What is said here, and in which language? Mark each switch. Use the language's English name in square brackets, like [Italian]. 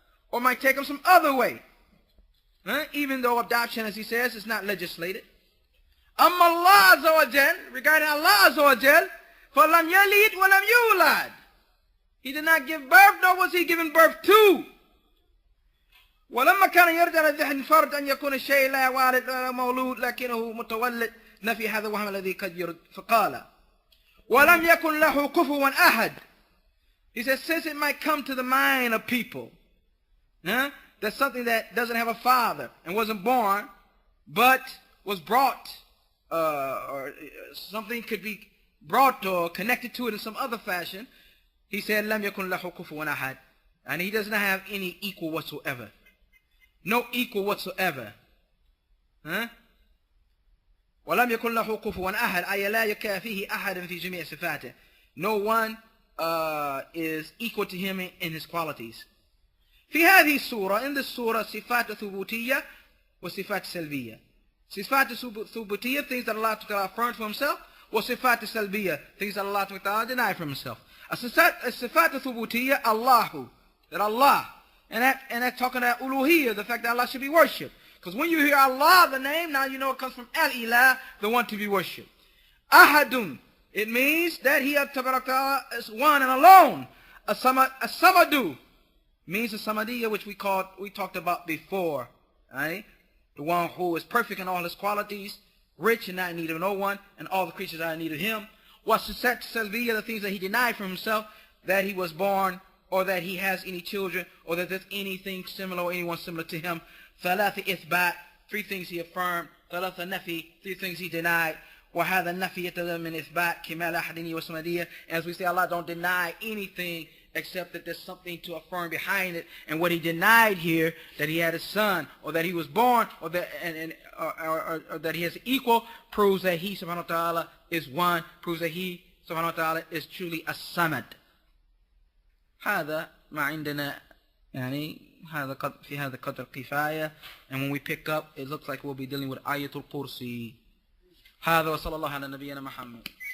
[English] Or might take him some other way. Even though adoption, as he says, is not legislated. Allah Azza wa Jal, regarding Allah Azza wa Jal, [Arabic] فَلَمْ يَلِدْ وَلَمْ يُولَدْ. [English] He did not give birth, nor was he given birth to. [Arabic] ولما كان يرجع لذهن فرد أن يكون الشيء لا والد ولا مولود لكنه متولد نفي هذا وهم الذي قد يرد فقال ولم يكن له كفوا أحد. [English] He says, since it might come to the mind of people, that's something that doesn't have a father and wasn't born, but was brought, or something could be brought or connected to it in some other fashion. He said, [Arabic] لم يكن له كفوا أحد. [English] And he does not have any equal whatsoever. No equal whatsoever. وَلَمْ [Arabic] ولم يكن له كفوا أحد أي لا يكافيه أحد في جميع صفاته. [English] No one is equal to him in his qualities. [Arabic] في هذه السورة, [English] in this surah, [Arabic] صفات ثبوتية وصفات سلبية. صفات ثبوتية, [English] things that Allah Ta'ala affirmed for himself, [Arabic] وصفات سلبية, [English] things that Allah Ta'ala denied from himself. [Arabic] الصفات الثبوتية, [English] Allahu, that Allah, and that talking about uluhiyyah, the fact that Allah should be worshipped. Because when you hear Allah, the name, now you know it comes from al-ilah, the one to be worshipped. Ahadun, it means that He is one and alone. As-samadu means the samadiyya, which we talked about before. Right? The one who is perfect in all his qualities, rich and not in need of no one, and all the creatures are in need of him. Wasifat salbiyya, the things that he denied from himself, that he was born, or that he has any children, or that there's anything similar or anyone similar to him. Thalatha ithbat, 3 things he affirmed. Thalatha nafi, 3 things he denied. [Arabic] وهذا النفي يتضمن من إثبات كمال أحدية وسمدية. [English] As we say, Allah don't deny anything except that there's something to affirm behind it. And what he denied here, that he had a son, or that he was born, or that or that he has an equal, proves that he subhanahu wa ta'ala is one, proves that he subhanahu wa ta'ala is truly a samad. [Arabic] هذا ما عندنا يعني هذا في هذا قدر كفاية. [English] And when we pick up, it looks like we'll be dealing with ayatul kursi. [Arabic] هذا وصلى الله على نبينا محمد.